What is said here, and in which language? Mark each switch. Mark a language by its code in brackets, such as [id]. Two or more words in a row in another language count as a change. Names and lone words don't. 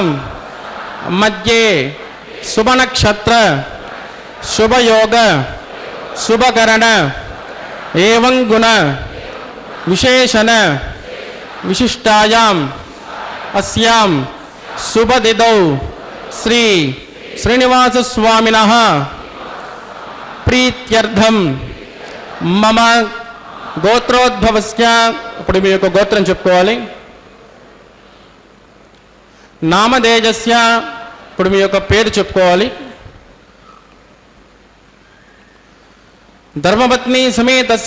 [sa] मध्ये शुभनक्षत्र शुभयोग शुभकरण एवं गुण विशेषण विशिष्टायाम् अस्यां शुभतिथौ श्री श्रीनिवास स्वामिनः प्रीत्यर्थम मम గోత్రోద్భవస్య. [te] ఇప్పుడు మీ యొక్క గోత్రం చెప్పుకోవాలి. నామధేయస్య. ఇప్పుడు మీ యొక్క పేరు చెప్పుకోవాలి. ధర్మపత్ని సమేతస్య.